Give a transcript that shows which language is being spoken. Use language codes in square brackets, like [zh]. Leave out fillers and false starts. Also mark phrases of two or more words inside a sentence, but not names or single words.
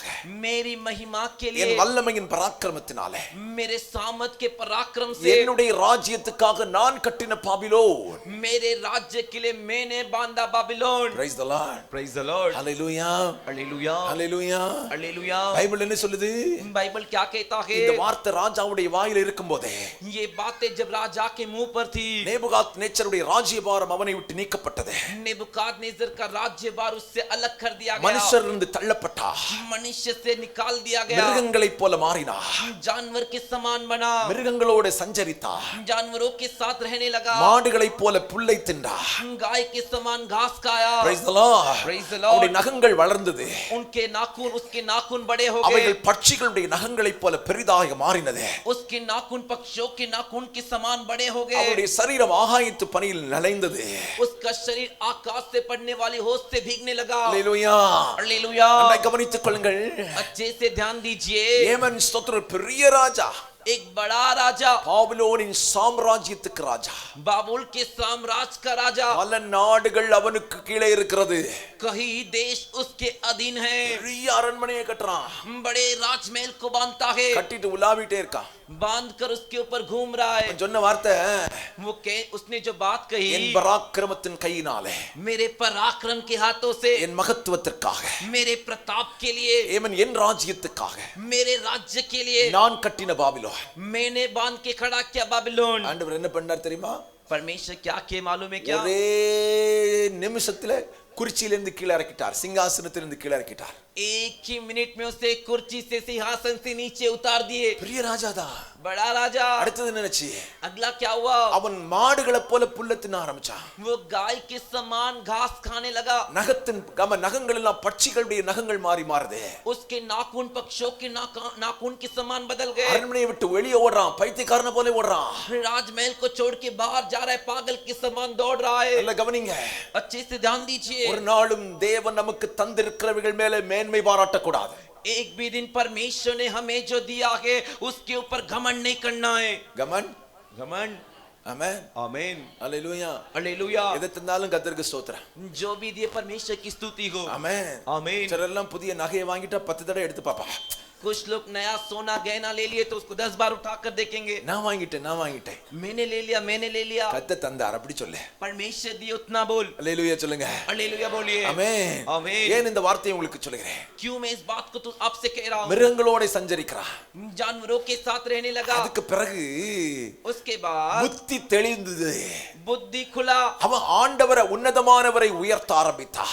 [hi] मेरी महिमा के [ta] என் [hi] लिए, [ta] வல்லமையின் பராக்கிரமத்தினாலே, [hi] मेरे सामर्थ के पराक्रम से, [ta] என்னுடைய ராஜ்யத்துக்காக நான் கட்டின பாபிலோன். [hi] मेरे राज्य के लिए मैंने बांधा बाबिलोन. [en] Praise the Lord. Praise the Lord. Hallelujah. Hallelujah. Hallelujah. Hallelujah. [ta] பைபிள் என்ன சொல்லுது? [hi] बाइबल क्या कहता है? [ta] இந்த வார்த்தை ராஜாவுடைய வாயில இருக்கும்போதே, [hi] ये बातें जब राजा के मुंह पर थी, [ta] நேபுகாத்நேச்சருடைய ராஜ்யபாரம் அவனை விட்டு நீக்கப்பட்டது. [hi] नेबुकादनेस्सर का राज्यभार उससे अलग कर दिया गया. [ta] மனுஷரிலிருந்து தள்ளப்பட்டார். [hi] मनुष्य से निकाल दिया गया. [ta] மிருகங்களைப் போல மாறினார். [hi] जानवर के समान बना. [ta] மிருகங்களோடு சஞ்சரித்தார். [hi] जानवरों के साथ रहने लगा. [ta] மாடுகளைப் போல புல்லை தின்றார். [hi] गाय के समान घास खाया. [en] Praise the Lord. Praise the Lord. [ta] அவருடைய நகங்கள் வளர்ந்தது. [hi] उनके नाखून, उसके नाखून बड़े हो गए. [ta] அவைகள் பட்சிகளுடைய நகங்களைப் போல பெரிதாக மாறினது. [hi] उसके नाखून पक्षियों के नाखून के समान बड़े हो गए. [ta] அவருடைய சரீரம் ஆகாயத்து பனியில் நனைந்தது. [hi] उसका शरीर आकाश से पड़ने वाली होश से भीगने लगा. [ta] அல்லேலூயா. [hi] हालेलुया. [ta] அதை கவனித்துக் கொள்ளுங்கள். [hi] अच्छे से ध्यान दीजिए. [ta] ஏமன் ஸ்தோத்திரம் பெரிய ராஜா. [hi] एक बड़ा राजा, [ta] பாபிலோனின் சாம்ராஜ்யத்துக்கு ராஜா. [hi] बाबुल के साम्राज्य का राजा. [ta] பல நாடுகள் அவனுக்கு கீழே இருக்கிறது. [hi] कई देश उसके अधीन है. [ta] பெரிய அரண்மனையை கட்டுறான். [hi] बड़े राजमहल को बांधता है. [ta] கட்டிட்டு உலாவிட்டே இருக்கான். [hi] बांध कर उसके ऊपर घूम रहा है. [ta] சொன்ன வார்த்தை, [hi] उसने जो बात कही, [ta] என் பராக்கிரமத்தின் கையினாலே, [hi] मेरे पराक्रम के हाथों से, [ta] என் மகத்துவத்திற்காக, [hi] मेरे प्रताप के लिए, [ta] ஏமன் என் ராஜ்யத்துக்காக, [hi] मेरे राज्य के लिए [ta] நான் கட்டின பாபிலோன். [hi] मैंने बांध के खड़ा किया बाबिलोन. [ta] ஆண்டவர் என்ன பண்ணார் தெரியுமா? [hi] परमेश्वर क्या किए मालूम है क्या? [ta] ஒரே நிமிஷத்துல குறிச்சியிலிருந்து கீழே இறக்கிட்டார். சிங்காசனத்திலிருந்து கீழே இறக்கிட்டார். [hi] एक ही मिनट में उसे कुर्सी से, सिंहासन से नीचे उतार दिए. [ta] பெரிய ராஜாதா. [hi] बड़ा राजा. [ta] அடுத்தது நினைச்சு, [hi] अगला क्या हुआ? [ta] அவன் மாடுகளை போல புல்ல தின்ன ஆரம்பிச்சான். [hi] वो गाय के समान घास खाने लगा. [ta] நகங்கள் எல்லாம் பட்சிகளுடைய நகங்கள் மாறி மாறுது. [hi] उसके नाखून पक्षियों के नाखून के समान बदल गए. [ta] அரண்மனையை விட்டு வெளியே ஓடுறான். பைத்தியக்காரன போல ஓடுறான். [hi] राजमहल को छोड़ के बाहर जा रहा है, पागल के समान दौड़ रहा है. [ta] எல்லாம் கவனிங்க. [hi] अच्छे से ध्यान दीजिए. [ta] ஒரு நாளும் தேவன் நமக்கு தந்திருக்கிறவைகள் மேலே மேன்மை பாராட்ட கூடாது. [hi] एक भी दिन परमेश्वर ने हमें जो दिया है उसके ऊपर घमंड नहीं करना है. घमंड. [ta] ஆமென். [hi] आमीन. [ta] அல்லேலூயா. [hi] हालेलुया. [ta] எதை தந்தாலும் கர்த்தருக்கு ஸ்தோத்திரம். [hi] जो भी दिए परमेश्वर की स्तुति हो. [ta] ஆமென். [hi] आमीन. [ta] சிலரெல்லாம் புதிய நகையை வாங்கிட்டா 10 தடவை எடுத்து பாப்பா. [hi] कुछ लोग नया सोना गहना ले लिए तो उसको 10 बार उठाकर देखेंगे. [ta] நான் வாங்கிட்டேன். [hi] मैंने ले लिया. [ta] கர்த்தர் தந்தார் அப்படி சொல்லு. [hi] परमेश्वर दिए उतना बोल. [ta] அல்லேலூயா சொல்லுங்க. [hi] हालेलुया बोलिए. [ta] ஆமென். [hi] आमीन. [ta] ஏன் இந்த வார்த்தையை உங்களுக்கு சொல்லுகிறேன்? [hi] क्यों मैं इस बात को तो आपसे कह रहा हूं? [ta] மிருகங்களோட சஞ்சரிக்கிறான். [hi] जानवरों के साथ रहने लगा. [ta] அதுக்கு பிறகு [hi] उसके बाद [ta] புத்தி தெளிந்தது. [hi] बुद्धि खुला. [ta] அவன் ஆண்டவரை உன்னதமானவரை உயர்த்த ஆரம்பித்தான்.